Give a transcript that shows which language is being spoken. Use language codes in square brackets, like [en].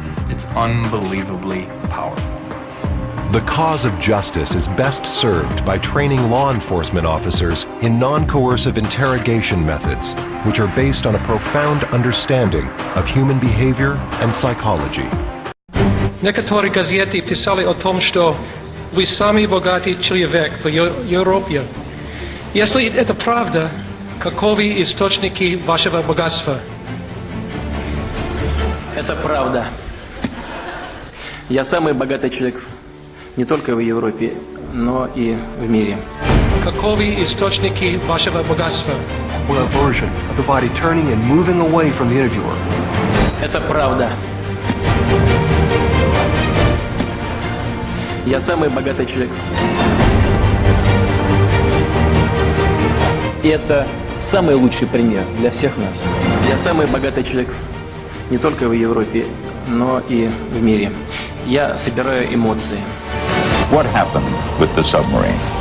[en] It's unbelievably powerful. The cause of justice is best served by training law enforcement officers in non-coercive interrogation methods, which are based on a profound understanding of human behavior and psychology. [ru] Некоторые газеты писали о том, что вы самый богатый человек в Европе. Если это правда, каковы источники вашего богатства? Это правда. Я самый богатый человек не только в Европе, но и в мире. Каковы источники вашего богатства? [en] Or a version of the body turning and moving away from the interviewer. [ru] Это правда. Я самый богатый человек. И это самый лучший пример для всех нас. Я самый богатый человек не только в Европе, но и в мире. Я собираю эмоции. [en] What happened with the submarine?